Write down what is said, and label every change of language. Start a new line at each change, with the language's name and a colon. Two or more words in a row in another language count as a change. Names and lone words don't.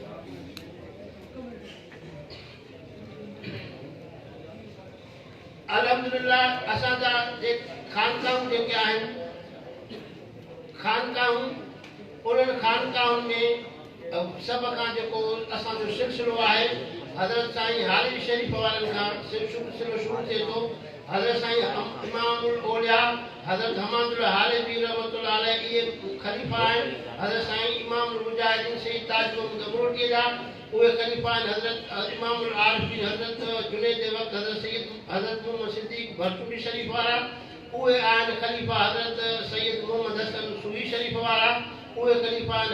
Sindhi: अल्हम्दुलिल्लाह असांजा जे खानकाऊं जेके आहिनि, खानकाऊं उन्हनि खानकाउनि में सभ खां जेको असांजो सिलसिलो आहे حضرت سائیں حالوی شریف والن
Urdu: کا شروع سے تو
Sindhi: حضرت سائیں امام الاولیاء حضرت حماد اللہ حالوی
Arabic: رحمۃ اللہ علیہ
Urdu: یہ خلیفہ ہیں. حضرت سائیں امام المجاہدین سید تاج محمد امروٹی جا وہ خلیفہ ہیں. حضرت امام العارفین حضرت جنید وقت حضرت محمد صدیق بھرچوٹی شریف والا وہ آئین خلیفہ حضرت سید محمد حسن سوئی شریف والا وہ خلیفہ ہیں.